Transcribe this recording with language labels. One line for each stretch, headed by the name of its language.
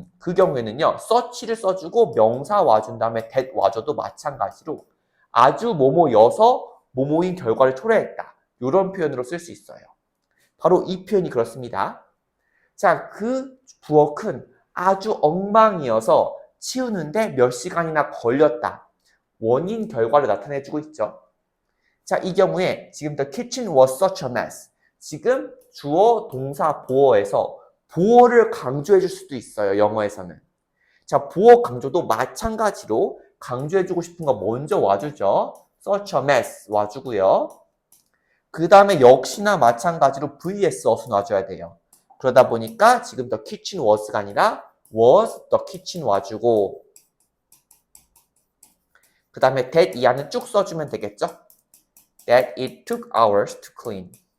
Korean: 그 경우에는요, such를 써주고 명사 와준 다음에 that 와줘도 마찬가지로 아주 뭐뭐여서 뭐뭐인 결과를 초래했다. 이런 표현으로 쓸 수 있어요. 바로 이 표현이 그렇습니다. 자, 그 부엌은 아주 엉망이어서 치우는데 몇 시간이나 걸렸다. 원인 결과를 나타내주고 있죠. 자, 이 경우에 지금
English: the kitchen was such a mess.
Korean: 지금 주어, 동사, 보어에서 보어를 강조해 줄 수도 있어요. 영어에서는. 자, 보어 강조도 마찬가지로 강조해주고 싶은 거 먼저 와주죠. such a mess 와주고요. 그 다음에 역시나 마찬가지로 vs 어순 와줘야 돼요. 그러다 보니까 지금 the kitchen was가 아니라 was the kitchen 와주고 그 다음에 that 이하는 쭉 써주면 되겠죠.
English: That it took hours to clean.